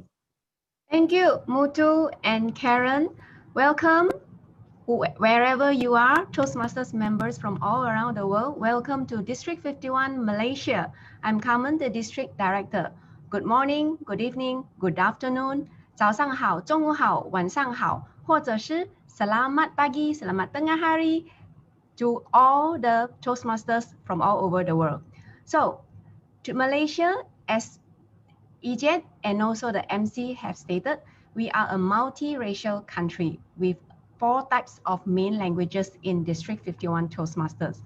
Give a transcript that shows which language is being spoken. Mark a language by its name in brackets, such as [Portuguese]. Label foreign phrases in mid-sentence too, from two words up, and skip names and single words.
[English] Thank you, Mutu and Karen. Welcome, wherever you are, Toastmasters members from all around the world. Welcome to District 51, Malaysia. I'm Carmen, the District Director. Good morning, good evening, good afternoon. [Chinese] 早上好，中午好，晚上好，或者是 [Malay] Selamat pagi, Selamat tengah hari [English] to all the Toastmasters from all over the world. So, to Malaysia, as Ijat and also the MC have stated, we are a multiracial country with 4 types of main languages in District 51 Toastmasters.